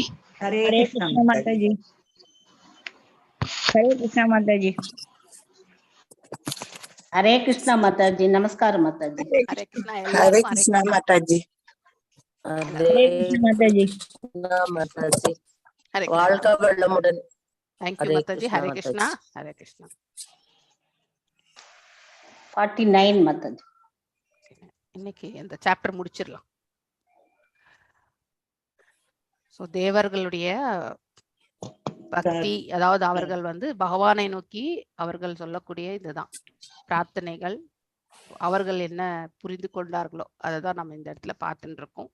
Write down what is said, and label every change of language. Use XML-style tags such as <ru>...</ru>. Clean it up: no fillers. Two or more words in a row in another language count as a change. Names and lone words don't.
<hi>हरे कृष्ण माता जी हरे कृष्णा माता जी हरे कृष्ण माता जी नमस्कार माता जी हरे कृष्णा हरे</hi> <ta>எல்லாருக்கும் हरे</ta> <hi>कृष्णा माता जी हरे कृष्णा माता जी माताजी हरे</hi> <ta>வாழ்க</ta> <hi>कृष्णा</hi> <ta>வளமுடன்</ta> <en>Thank you</en> <hi>हरे माताजी कृष्णा हरे कृष्णा माताजी हरे कृष्णा 49 माताजी</hi> <ta>இன்னைக்கு இந்த சாப்டர் முடிச்சிடலாம். ஸோ தேவர்களுடைய பக்தி, அதாவது அவர்கள் வந்து பகவானை நோக்கி அவர்கள் சொல்லக்கூடிய இதுதான் பிரார்த்தனைகள். அவர்கள் என்ன புரிந்து கொண்டார்களோ அதை தான் நம்ம இந்த இடத்துல பார்த்துட்டு இருக்கோம்.</ta>